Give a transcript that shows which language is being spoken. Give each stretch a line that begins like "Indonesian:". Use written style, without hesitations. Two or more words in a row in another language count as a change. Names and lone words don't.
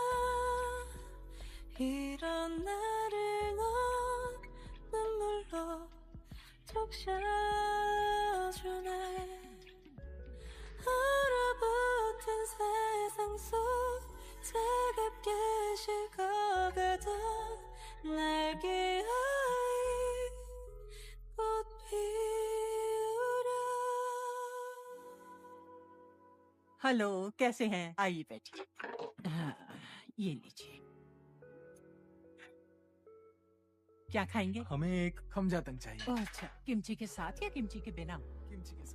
Korean: 이런 나를 넌 눈물로 적셔주네. 얼어붙은 세상 속 차갑게 식어가던 날개의 꽃 피우라.
Hindi: हेलो, कैसे हैं? आइए बैठिए। ये लीजिए। क्या खाएंगे? हमें एक खमजातंग चाहिए। ओह, अच्छा, किमची के साथ या किमची के बिना? किमची के साथ।